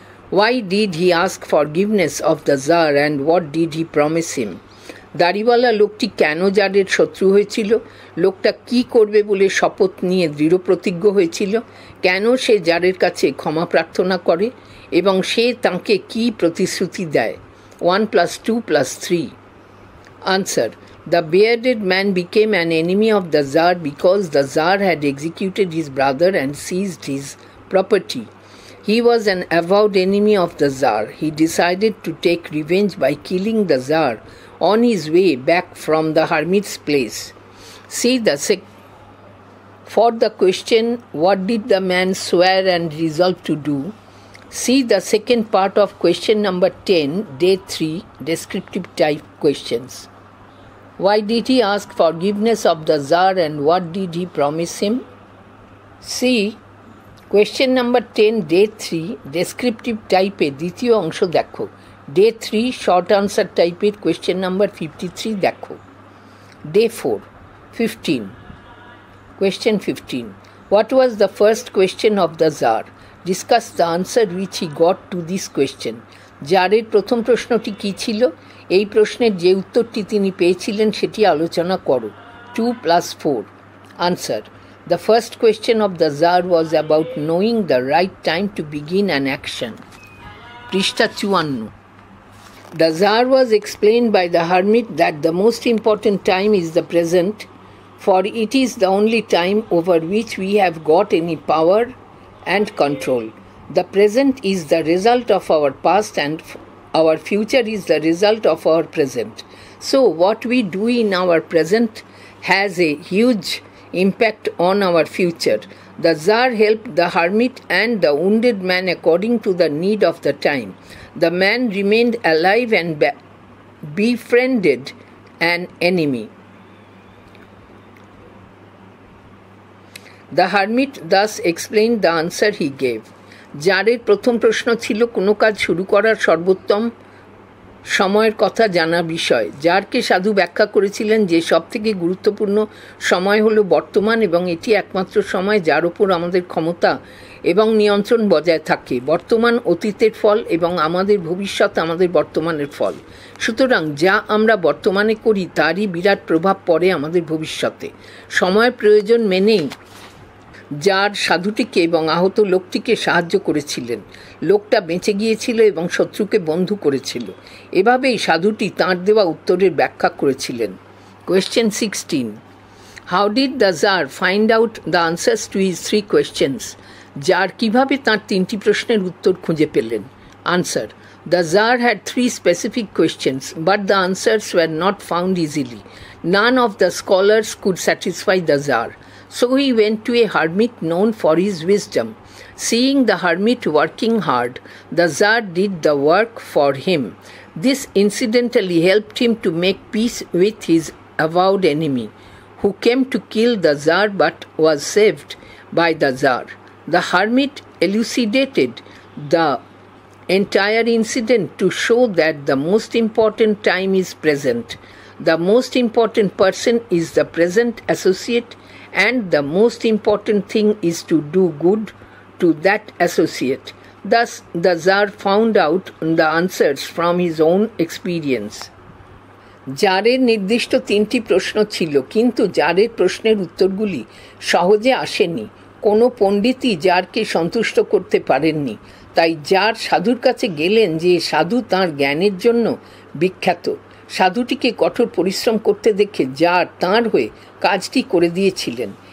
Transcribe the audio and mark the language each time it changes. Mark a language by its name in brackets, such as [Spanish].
[English] Why did he ask forgiveness of the Tsar and what did he promise him? [Bangla] দাড়িওয়ালা লোকটি কেন জারের শত্রু হয়েছিল? লোকটা কি করবে বলে শপথ নিয়ে দৃঢ় প্রতিজ্ঞ হয়েছিল? কেন সে জারের কাছে ক্ষমা প্রার্থনা করে এবং সে তাঁকে কি প্রতিশ্রুতি দেয়? [English] 1 + 2 + 3. Answer. The bearded man became an enemy of the Tsar because the Tsar had executed his brother and seized his property. He was an avowed enemy of the Tsar. He decided to take revenge by killing the Tsar on his way back from the hermit's place. See for the question, what did the man swear and resolve to do? See the second part of question number 10, day 3, descriptive type questions. Why did he ask forgiveness of the Tsar and what did he promise him? See question number 10, day 3, descriptive type [Bangla] এ দ্বিতীয় অংশ দেখো। [English] Day 3, short answer type [Bangla] এর [English] question number 53 [Bangla] দেখো। [English] Day 4, 15. Question 15. What was the first question of the Tsar? Discuss the answer which he got to this question. [Bangla] জারের প্রথম প্রশ্নটি কী ছিল? এই প্রশ্নের যে উত্তরটি তিনি পেয়েছিলেন সেটি আলোচনা করো। [English] 2 + 4. Answer. The first question of the Tsar was about knowing the right time to begin an action. [Bangla] পৃষ্ঠা [English] 54. The Tsar was explained by the hermit that the most important time is the present, for it is the only time over which we have got any power and control. The present is the result of our past and our future is the result of our present. So what we do in our present has a huge impact on our future. The Tsar helped the hermit and the wounded man according to the need of the time. The man remained alive and befriended an enemy. The hermit thus explained the answer he gave. [Bangla] জারের প্রথম প্রশ্ন ছিল কোনো কাজ শুরু করার সর্বোত্তম সময়ের কথা জানা বিষয়। জারকে সাধু ব্যাখ্যা করেছিলেন যে সবথেকে গুরুত্বপূর্ণ সময় হলো বর্তমান এবং এটি একমাত্র সময় যার ওপর আমাদের ক্ষমতা এবং নিয়ন্ত্রণ বজায় থাকে। বর্তমান অতীতের ফল এবং আমাদের ভবিষ্যৎ আমাদের বর্তমানের ফল। সুতরাং যা আমরা বর্তমানে করি তারই বিরাট প্রভাব পড়ে আমাদের ভবিষ্যতে। সময়ের প্রয়োজন মেনেই যার সাধুটিকে এবং আহত লোকটিকে সাহায্য করেছিলেন। লোকটা বেঁচে গিয়েছিল এবং শত্রুকে বন্ধু করেছিল। এভাবেই সাধুটি তাঁর দেওয়া উত্তরের ব্যাখ্যা করেছিলেন। [English] Question 16. How did the Tsar find out the answers to his 3 questions? [Bangla] Jar কিভাবে তাঁর 3টি প্রশ্নের উত্তর খুঁজে পেলেন? [English] Answer. The Tsar had 3 specific questions, but the answers were not found easily. None of the scholars could satisfy the Tsar. So he went to a hermit known for his wisdom. Seeing the hermit working hard, the Tsar did the work for him. This incidentally helped him to make peace with his avowed enemy, who came to kill the Tsar but was saved by the Tsar. The hermit elucidated the entire incident to show that the most important time is present. The most important person is the present associate, and the most important thing is to do good to that associate. Thus, the Tsar found out the answers from his own experience. [Bangla] জারের নির্দিষ্ট 3টি প্রশ্ন ছিল, কিন্তু জারের প্রশ্নের উত্তরগুলি সহজে আসেনি। কোনো পণ্ডিতই জারকে সন্তুষ্ট করতে পারেননি। তাই জার সাধুর কাছে গেলেন যে সাধু তাঁর জ্ঞানের জন্য বিখ্যাত। সাধুটিকে কঠোর পরিশ্রম করতে দেখে জার তাঁর হয়ে কাজটি করে দিয়েছিলেন।